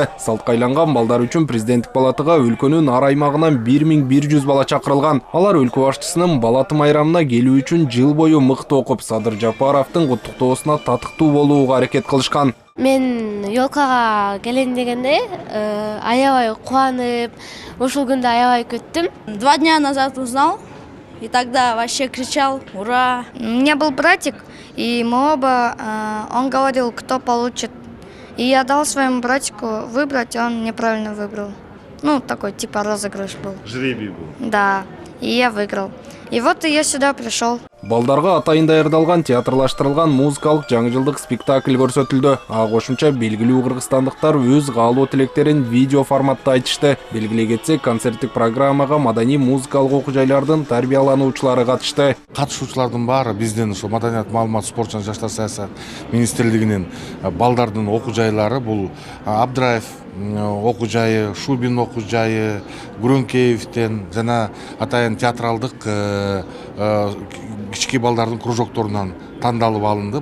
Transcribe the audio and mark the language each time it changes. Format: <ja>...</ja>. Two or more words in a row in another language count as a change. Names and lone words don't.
<ky>Салтка айланган балдар үчүн президенттик палатага өлкөнүн ар аймагынан 1100 бала чакырылган. Алар өлкө башчысынын балаты майрамына келүү үчүн жыл бою мыкты окуп, Садыр Жапаровдун куттуктоосуна татыктуу болууга аракет кылышкан. Мен ёлкага келем дегенде аябай кубанып, ушул күндү аябай күттүм.</ky> <ru>2 дня назад узнал, и тогда вообще кричал «Ура!». У меня был братик, и мы оба, он говорил, кто получит. И я дал своему братику выбрать, и он неправильно выбрал. Ну, такой типа розыгрыш был. Жребий был. Да, и я выиграл. И вот и я сюда пришел.</ru> <ky>Балдарга атайын даярдалган театрлаштырылган музыкалык жаңы жылдык спектакль көрсөтүлдү. Ага кошумча белгилүү кыргызстандыктар өз каалоо тилектерин видео форматта айтышты. Белгилей кетсек, концерттик программага маданий музыкалык окуу жайлардын тарбиялануучулары катышты. Катышуучулардын баары биздин ушу Маданият, маалымат, спорт жана жаштар саясат министрлигинин балдардын окуу жайлары бул Абдраев окуу жайы, Шубин окуу жайы, Гүрөнкеевден жана атайын театралдык кички балдардын кружокторунан тандалып алынды.</ky>